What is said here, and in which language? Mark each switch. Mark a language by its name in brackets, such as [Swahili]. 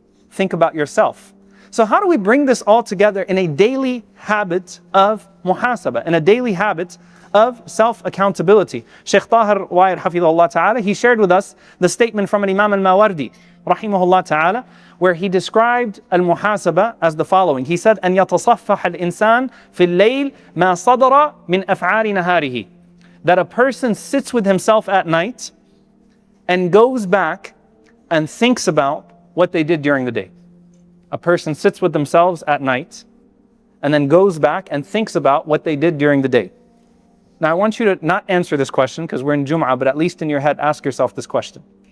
[English] Think about yourself. So how do we bring this all together in a daily habit of muhasabah, in a daily habit of self-accountability? Shaykh Tahir Wa'id Hafidhullah Ta'ala, he shared with us the statement from an Imam al-Mawardi, Rahimahullah Ta'ala, where he described al-muhasabah as the following. He said, [Arabic] أن يتصفح الإنسان في الليل ما صدر من أفعال نهاره. [English] That a person sits with himself at night and goes back and thinks about what they did during the day. A person sits with themselves at night and then goes back and thinks about what they did during the day. Now I want you to not answer this question because we're in Jum'ah, but at least in your head ask yourself this question.